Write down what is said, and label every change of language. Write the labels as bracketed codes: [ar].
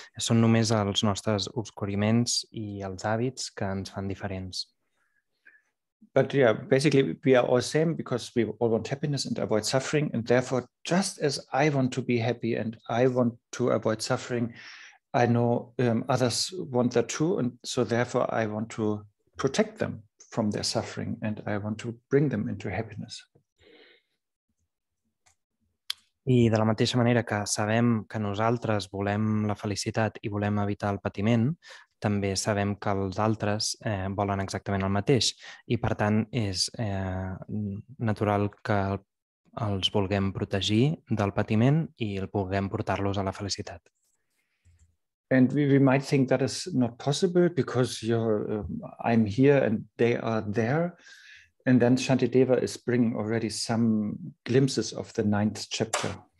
[ca] Són només els nostres obscuriments i els hàbits que ens fan diferents. [en] But yeah, basically we are all same because we all want happiness and avoid suffering. And therefore, just as I want to be happy and I want to avoid suffering, I know others want that too. And so therefore I want to protect them from their suffering and I want to bring them into happiness. [ca] I de la mateixa manera que sabem que nosaltres volem la felicitat i volem evitar el patiment, també sabem que els altres volen exactament el mateix i, per tant, és natural que els vulguem protegir del patiment i vulguem portar-los a la felicitat. [en] And we might think that is not possible because I'm here and they are there. And then Shantideva is bringing already some glimpses of the 9th chapter.